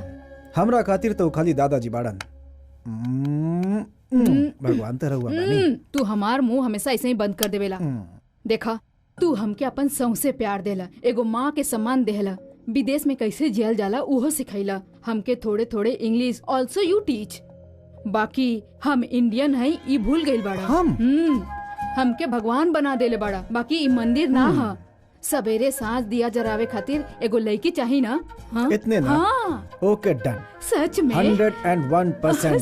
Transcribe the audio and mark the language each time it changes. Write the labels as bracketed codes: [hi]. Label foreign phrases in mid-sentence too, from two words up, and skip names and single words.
[bho] हमरा खातिर तो खाली दादाजी बाड़न। भगवान तो रउआ बानी। तू हमार मुंह हमेशा ऐसे ही बंद कर देवेला। देखा, तू हमके अपन सौंसे प्यार देला, एगो माँ के सम्मान देला, विदेश में कैसे जियल जाला उहो सिखैला, हमके थोड़े थोड़े [en] English also you teach. [bho] बाकी हम इंडियन है ई भूल गइल बाड़ा। हमके भगवान बना देले बाड़ा, बाकी ई मंदिर ना हा। सवेरे सांझ दिया जरावे खातिर एगो लड़की चाहिए ना। हाँ? इतने ना? हाँ। [en] okay done. [bho] सच में 101%